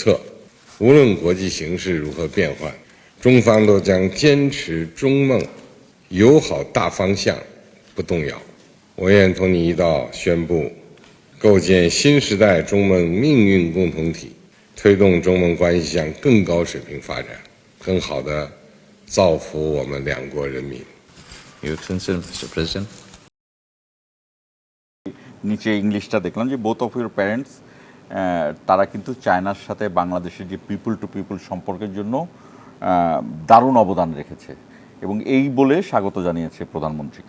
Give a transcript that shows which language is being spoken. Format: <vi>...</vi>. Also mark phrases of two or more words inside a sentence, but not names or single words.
<zh>无论国际形势如何变换，中方都将坚持中孟友好大方向不动摇。我愿同你一道宣布，构建新时代中孟命运共同体，推动中孟关系向更高水平发展，更好地造福我们两国人民。</zh> <en>Your Excellency, Mr. President.</en> <bn>নিচে ইংলিশটা দেখলাম যে</bn> <en>both of your parents,</en> <bn>তারা কিন্তু চায়নার সাথে বাংলাদেশের যে</bn> <en>people to people</en> <bn>সম্পর্কের জন্য দারুণ অবদান রেখেছে, এবং এই বলে স্বাগত জানিয়েছে প্রধানমন্ত্রীকে।</bn>